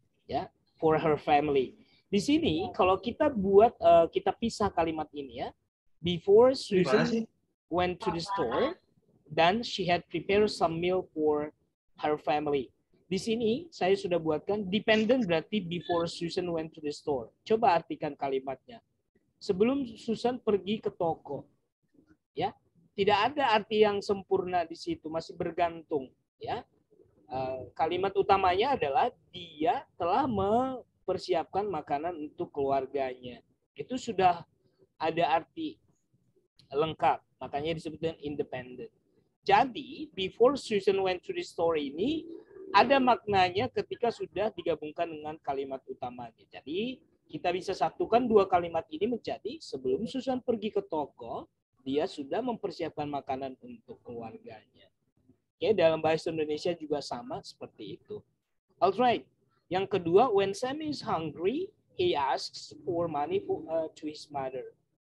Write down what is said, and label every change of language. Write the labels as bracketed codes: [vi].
[id] Ya, [en] for her family. [id] Di sini kalau kita buat kita pisah kalimat ini ya. [en] Before Susan went to the store, then she had prepared some meal for her family. [id] Di sini saya sudah buatkan dependent berarti [en] before Susan went to the store. [id] Coba artikan kalimatnya. Sebelum Susan pergi ke toko. Ya. Tidak ada arti yang sempurna di situ, masih bergantung, ya. Kalimat utamanya adalah dia telah mempersiapkan makanan untuk keluarganya. Itu sudah ada arti lengkap, makanya disebut dengan independent. Jadi, [en] before Susan went to the store [id] ini ada maknanya ketika sudah digabungkan dengan kalimat utamanya. Jadi, kita bisa satukan dua kalimat ini menjadi sebelum Susan pergi ke toko, dia sudah mempersiapkan makanan untuk keluarganya. Oke, dalam bahasa Indonesia juga sama seperti itu. [en] Alright. [id] Yang kedua, [en] when Sammy is hungry, he asks for money to his mother.